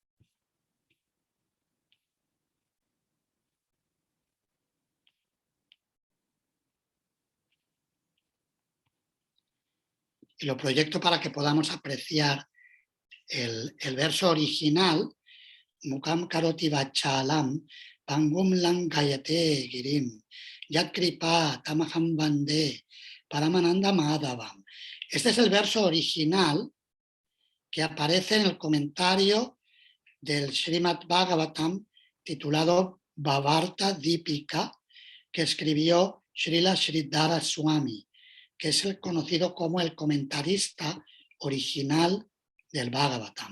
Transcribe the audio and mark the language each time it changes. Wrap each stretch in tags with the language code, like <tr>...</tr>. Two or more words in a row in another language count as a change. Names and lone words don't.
<es>Y lo proyecto para que podamos apreciar el verso original.</es> <sa>मूकं करोति वाचालं पङ्गुं लङ्घयते गिरिम् यत् कृपा तमहं बन्दे परमानन्द माधवम्.</sa> <es>Este es el verso original que aparece en el comentario del Srimad Bhagavatam titulado Bhavarta Dipika, que escribió Srila Sridhara Swami, que es el conocido como el comentarista original del Bhagavatam.</es>